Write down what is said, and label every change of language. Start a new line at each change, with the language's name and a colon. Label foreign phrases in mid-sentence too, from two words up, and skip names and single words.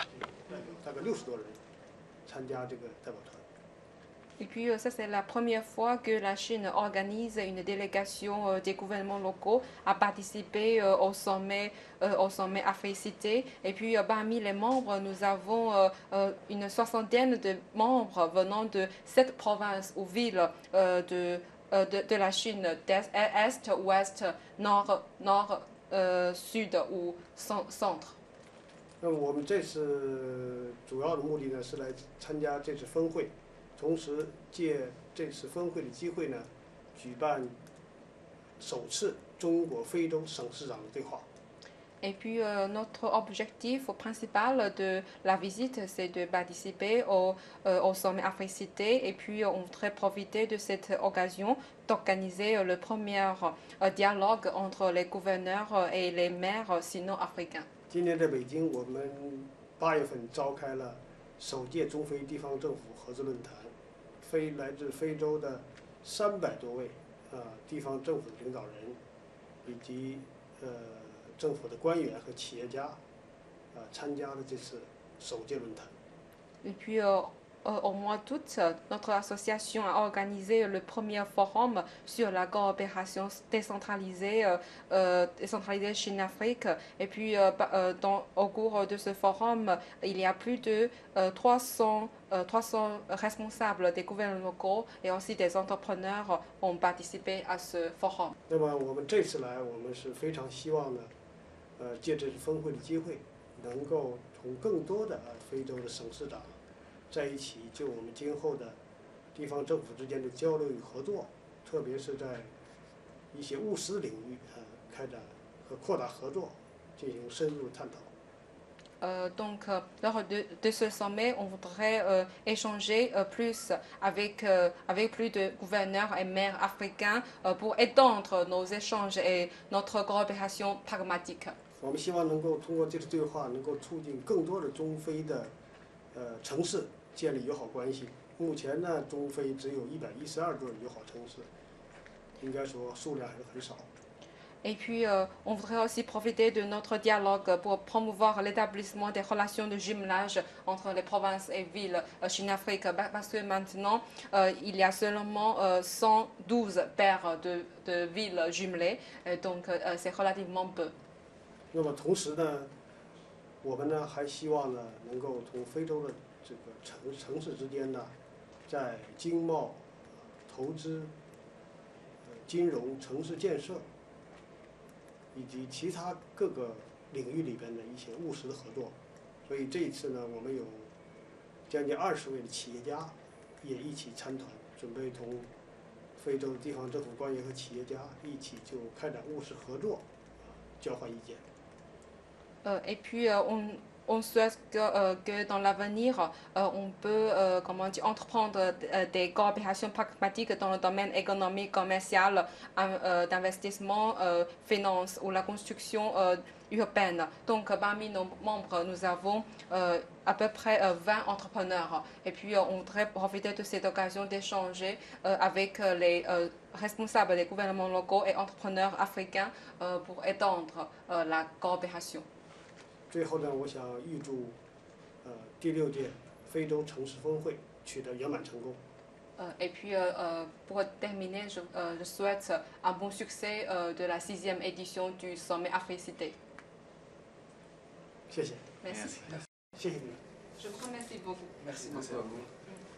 French: Et puis ça c'est la première fois que la Chine organise une délégation des gouvernements locaux à participer au sommet Africité. Et puis parmi les membres, nous avons une soixantaine de membres venant de 7 provinces ou villes de la Chine, Est, Ouest, Nord, Sud ou Centre.
Chinese: 那么我们这次主要的目的呢，是来参加这次峰会，同时借这次峰会的机会呢，举办首次中国非洲省市长的对话。
French: Et puis notre objectif principal de la visite, c'est de participer au sommet Africité et puis on voudrait profiter de cette occasion d'organiser le premier dialogue entre les gouverneurs et les maires sino-africains.
Chinese: 今年在北京，我们8月份召开了首届中非地方政府合作论坛，来自非洲的300多位地方政府的领导人，以及政府的官员和企业家参加了这次首届论坛。
French: Et puis au mois d'août, notre association a organisé le premier forum sur la coopération décentralisée Chine-Afrique. Et puis au cours de ce forum, il y a plus de 300 responsables des gouvernements locaux et aussi des entrepreneurs ont participé à ce forum.
Chinese: 那么我们这次来，我们是非常希望呢，借这次峰会的机会，能够同更多的非洲的省市长 在一起就我们今后的地方政府之间的交流与合作，特别是在一些务实领域开展和扩大合作，进行深入探讨。
French: Donc, lors de ce sommet, on voudrait échanger plus avec plus de gouverneurs et maires africains pour étendre nos échanges et notre coopération pragmatique.
Chinese: 我们希望能够通过这次对话，能够促进更多的中非的城市 建立友好关系。目前呢，中非只有112座友好城市，应该说数量还是很少。
French: Et puis, on voudrait aussi profiter de notre dialogue pour promouvoir l'établissement des relations de jumelage entre les provinces et villes Chine-Afrique, parce que maintenant, il y a seulement 112 paires de villes jumelées, donc c'est relativement peu.
Chinese: 那么同时呢，我们呢还希望呢能够从非洲的 这个城市之间呢，在经贸、投资、金融、城市建设以及其他各个领域里边的一些务实的合作。所以这一次呢，我们有将近20位的企业家也一起参团，准备同非洲地方政府官员和企业家一起就开展务实合作，交换意见。
French: Et puis, on souhaite que dans l'avenir, on peut entreprendre des coopérations pragmatiques dans le domaine économique, commercial, d'investissement, finance ou la construction urbaine. Donc, parmi nos membres, nous avons à peu près 20 entrepreneurs. Et puis, on voudrait profiter de cette occasion d'échanger avec les responsables des gouvernements locaux et entrepreneurs africains pour étendre la coopération.
Chinese: 最后呢，我想预祝第6届非洲城市峰会取得圆满成功。
French: Et puis, pour terminer, je souhaite un bon succès de la 6e édition du sommet Africité.
Chinese: 谢谢。
French: Merci.
Chinese: 谢谢你。
French: Je vous remercie beaucoup. Merci beaucoup à vous.